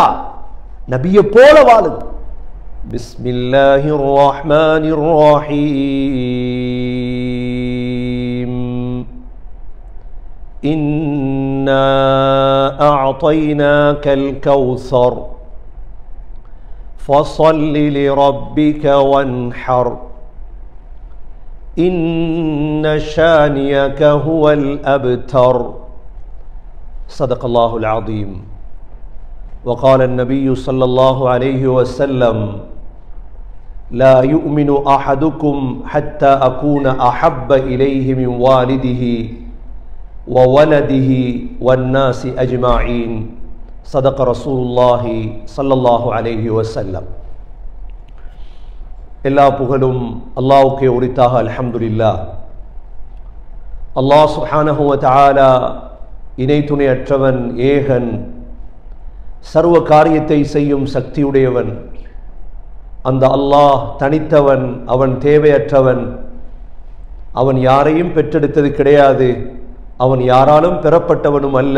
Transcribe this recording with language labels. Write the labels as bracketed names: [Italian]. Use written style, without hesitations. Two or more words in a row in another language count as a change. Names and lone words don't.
[Tamil] நபியை போல வாழுங்க. [Arabic] بسم الله الرحمن الرحيم. إنا أعطيناك الكوثر فصل لربك وانحر. إن شانيك هو الأبتر. صدق الله العظيم. وقال النبي صلى الله عليه وسلم لا يؤمن أحدكم حتى أكون أحب إليه من والده وولده والناس أجمعين. صدق رسول الله صلى الله عليه وسلم. [Tamil] எல்லா புகழும் அல்லாஹ்வுக்கே உரித்தாக. அல்ஹம்துலில்லாஹ். அல்லாஹ் [Arabic] سبحانه وتعالى [Tamil] இணை துணையற்றவன், ஏகன், சர்வ காரியத்தை செய்யும் சக்தியுடையவன். அந்த அல்லாஹ் தனித்தவன், அவன் தேவையற்றவன், அவன் யாரையும் பெற்றெடுத்தது கிடையாது, அவன் யாராலும் பெறப்பட்டவனும் அல்ல.